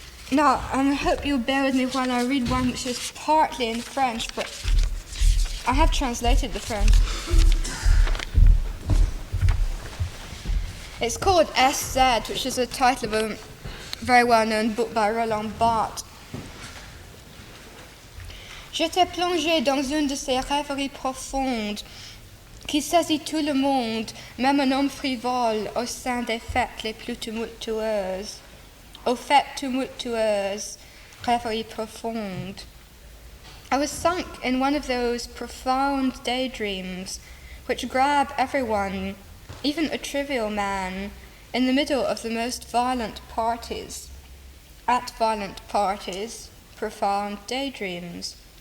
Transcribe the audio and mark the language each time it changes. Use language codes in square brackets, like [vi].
[en] Now, I hope you'll bear with me while I read one which is partly in French, but I have translated the French. It's called S/Z, which is the title of a very well-known book by Roland Barthes. [fr] J'étais plongée dans une de ces rêveries profondes qui saisit tout le monde, même un homme frivole, au sein des fêtes les plus tumultueuses. Aux fêtes tumultueuses, rêveries profondes. [en] I was sunk in one of those profound daydreams which grab everyone, even a trivial man, in the middle of the most violent parties. At violent parties, profound daydreams.